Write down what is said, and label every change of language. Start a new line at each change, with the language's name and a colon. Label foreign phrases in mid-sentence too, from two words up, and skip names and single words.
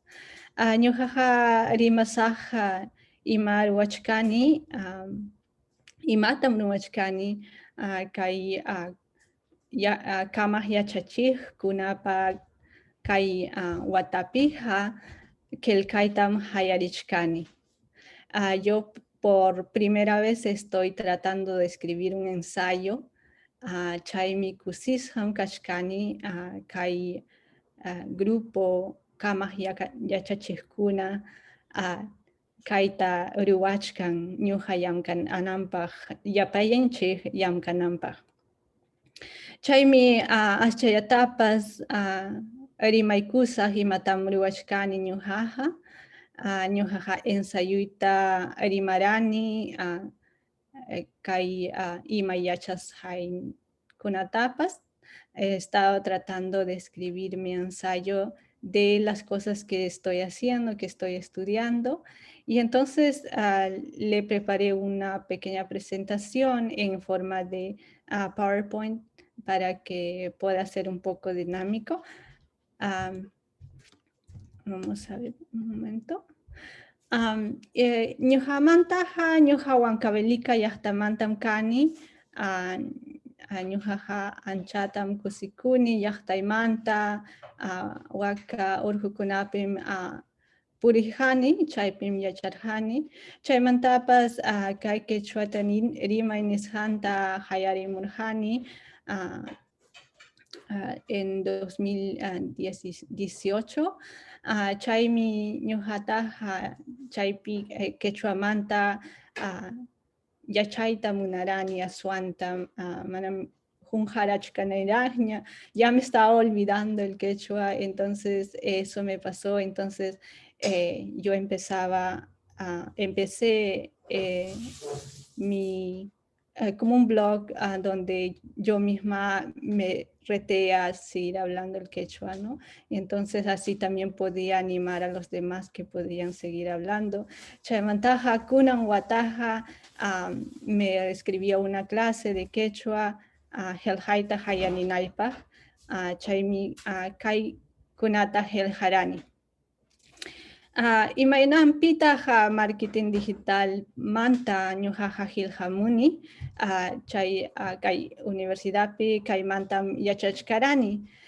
Quechua: Ñuhaja rimasaja ima ruwachkani, imatam ruwachkani, kay kamaq yachachikkunapa kay watapija kelkaytam hayarichkani.
Spanish: Yo por primera vez estoy tratando de escribir un ensayo.
Quechua: Chaymi kusisham kachkani kay grupo kamaq yachachikuna kayta ruwachkan ñuqa llamkananpaq, yapayanchik llamkananpaq. Chaymi aschayatapas rimaykusaq imatam ruwachkani ñuqaqa. Ñuqaqa ensayuyta rimarani kay ima yachasqaykunatapas.
Spanish: He estado tratando de escribir mi ensayo de las cosas que estoy haciendo, que estoy estudiando. Y entonces le preparé una pequeña presentación en forma de PowerPoint para que pueda ser un poco dinámico. Vamos a ver un momento.
Quechua: Ñuqa mantaja, ñuqa Huancavelica llaqtamantam kani. Ñuqaqa anchatam kusikuni llaqtaymanta, waka urqukunapim purijani, chaypim yacharjani. Chaymantapas kay quechuata rimay nisqanta hayarimurjani en 2018. Chaymi ñuqataqa chaypi quechuamanta yachayta munarani aswanta manam junjarachkanayraña.
Spanish: Ya me estaba olvidando el quechua, entonces eso me pasó. Entonces yo empecé como un blog donde yo misma me reté a seguir hablando el quechua, ¿no? Y entonces así también podía animar a los demás que podían seguir hablando.
Quechua: Chaymantaja kunan wataja
Spanish: me escribía una clase de quechua
Quechua: helhaita hayaninaypaq, chaymi kay kunata helharani. Imaynanpitaq
English: marketing digital
Quechua: manta ñuqaqa hilhamuni, chay kay universidadpi kaymantam yachachkarani.